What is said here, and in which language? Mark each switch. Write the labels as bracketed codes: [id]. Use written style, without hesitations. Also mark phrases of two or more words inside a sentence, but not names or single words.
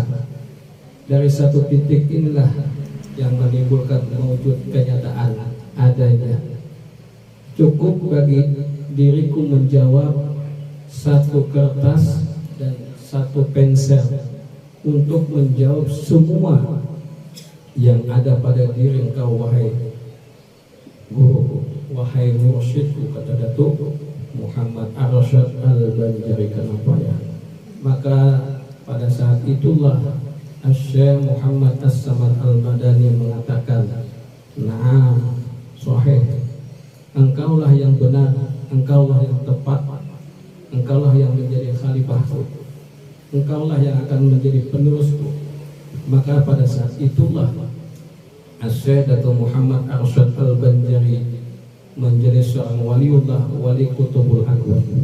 [id] Dari satu titik inilah yang menimbulkan wujud kenyataan adanya. Cukup bagi diriku menjawab satu kertas dan satu pensil untuk menjawab semua yang ada pada diri engkau wahai guru, wahai mursyidku, kata Datuk Muhammad Arsyad Al-Banjari Kalampayan. Maka pada saat itulah Syekh Muhammad As-Saman Al-Madani mengatakan, [ar] "نعم، صحيح. [id] Engkaulah yang benar, engkaulah yang tepat, engkaulah yang menjadi khalifahku, engkaulah yang akan menjadi penerusku." Maka pada saat itulah Syekh Datuk Muhammad Arsyad Al-Banjari menjadi seorang waliullah, wali kutubul agung.